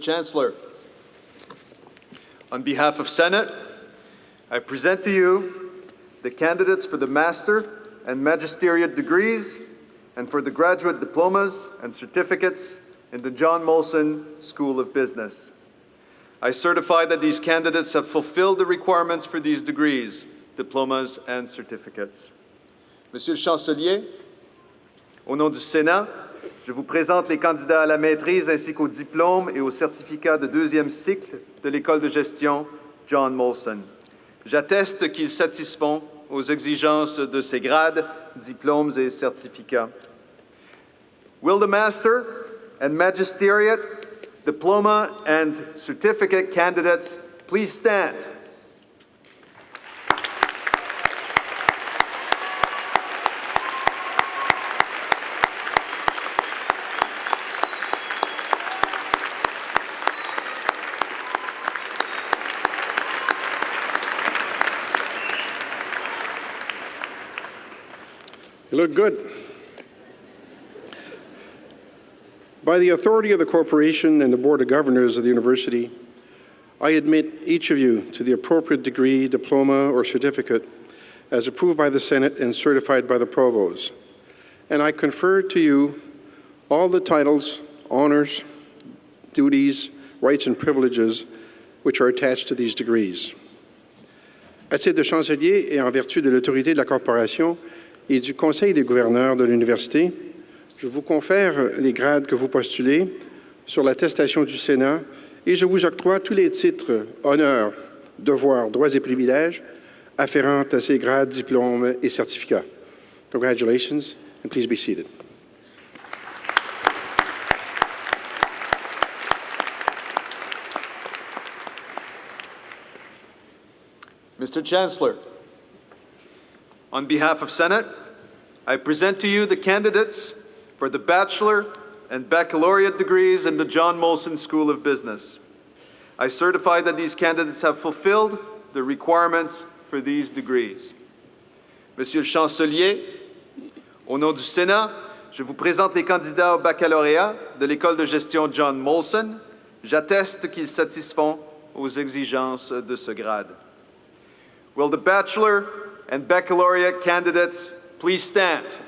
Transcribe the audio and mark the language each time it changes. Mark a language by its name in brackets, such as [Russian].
[French] Chancellor, on behalf of Senate, I present to you the candidates for the Master and Magisteriate degrees and for the graduate diplomas and certificates in the John-Molson School of Business. I certify that these candidates have fulfilled the requirements for these degrees, diplomas, and certificates. Monsieur le Chancelier, au nom du Sénat, je vous présente les candidats à la maîtrise ainsi qu'aux diplômes et aux certificats de deuxième cycle de l'École de gestion John-Molson. J'atteste qu'ils satisfont aux exigences de ces grades, diplômes et certificats. [English] Will the Master and Magisteriate, Diploma and Certificate candidates please stand? You look good. By the authority of the corporation and the Board of Governors of the University, I admit each of you to the appropriate degree, diploma, or certificate as approved by the Senate and certified by the Provost. And I confer to you all the titles, honors, duties, rights, and privileges which are attached to these degrees. [French] À titre de chancelier et en vertu de l'autorité de la corporation et du Conseil des gouverneurs de l'Université, je vous confère les grades que vous postulez sur l'attestation du Sénat et je vous octroie tous les titres, honneurs, devoirs, droits et privilèges afférents à ces grades, diplômes et certificats. [English] Congratulations, and please be seated. Mr. Chancellor, on behalf of Senate, I present to you the candidates for the Bachelor and Baccalaureate degrees in the John-Molson School of Business. I certify that these candidates have fulfilled the requirements for these degrees. [French] Monsieur le Chancelier, au nom du Sénat, je vous présente les candidats au baccalauréat de l'École de gestion John-Molson. J'atteste qu'ils satisfont aux exigences de ce grade. [English] Will the Bachelor and Baccalaureate candidates please stand?